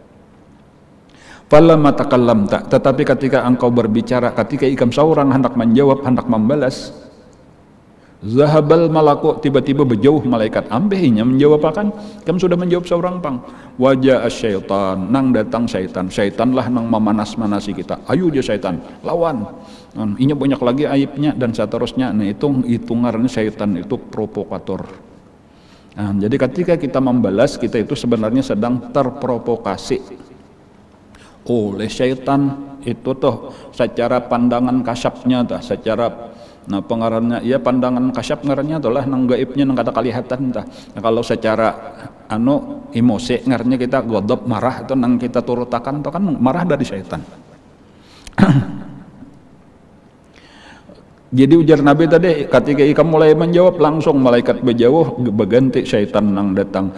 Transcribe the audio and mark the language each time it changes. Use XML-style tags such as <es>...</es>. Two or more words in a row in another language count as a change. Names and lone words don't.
<ar>Falamma takallamta,</ar> <id>tetapi ketika engkau berbicara, ketika ikam seorang hendak menjawab, hendak membalas,</id> <ar>zahabal malaku,</ar> <id>tiba-tiba berjauh malaikat.</id> <bjn>Ambehinya menjawab akan, kamu sudah menjawab seorang pang. Wajah syaitan, nang datang syaitan. Syaitanlah nang memanas-manasi kita. Ayo dia syaitan, lawan.</bjn> <id>Ini banyak lagi aibnya dan seterusnya. Nah itu hitungannya syaitan itu provokator.</id> <bjn>Nah, jadi ketika kita membalas, kita itu sebenarnya sedang terprovokasi oleh syaitan itu tuh secara pandangan kasyapnya tah, secara pengarannya ya pandangan kasyap ngarannya itulah nang gaibnya nang kada kelihatan tah. Kalau secara emosi ngarannya kita godop marah itu nang kita turutakan itu kan marah dari syaitan. Jadi ujar Nabi tadi, ketika ikam mulai menjawab, langsung malaikat berjauh, berganti syaitan nang datang.</bjn>